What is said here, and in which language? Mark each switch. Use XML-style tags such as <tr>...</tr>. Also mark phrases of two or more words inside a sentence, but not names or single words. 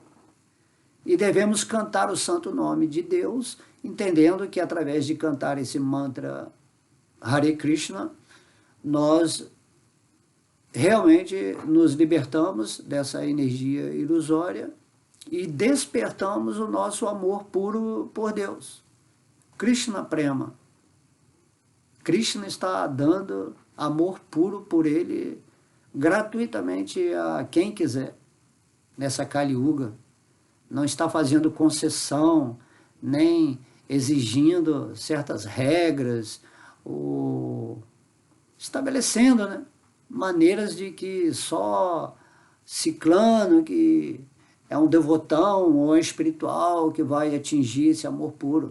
<pt>E devemos cantar o santo nome de Deus, entendendo que através de cantar esse mantra Hare Krishna, nós realmente nos libertamos dessa energia ilusória e despertamos o nosso amor puro por Deus.</pt> <sa>Krishna Prema.</sa> <pt>Krishna está dando amor puro por ele gratuitamente a quem quiser nessa Kali Yuga. Não está fazendo concessão, nem exigindo certas regras, ou estabelecendo, né, maneiras de que só ciclano, que é um devotão ou é espiritual que vai atingir esse amor puro.</pt>